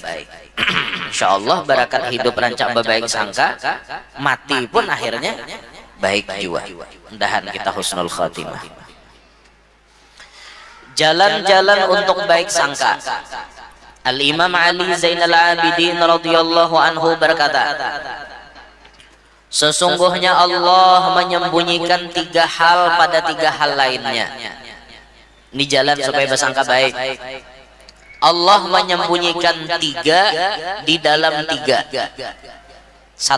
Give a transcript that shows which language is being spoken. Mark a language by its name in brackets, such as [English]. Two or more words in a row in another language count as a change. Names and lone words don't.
[Banjar] Insyaallah barakat hidup rancak baik sangka, mati pun akhirnya baik jua. Mudahan kita [Arabic] حسن الخاتمة. [Banjar] Jalan-jalan untuk baik sangka. [Indonesian] Al-Imam Ali Zainal Abidin [Arabic] رضي الله عنه [Indonesian] berkata, sesungguhnya Allah menyembunyikan 3 hal pada 3 hal lainnya. Ini jalan supaya bersangka baik. Allah menyembunyikan 3 di dalam 3. 1.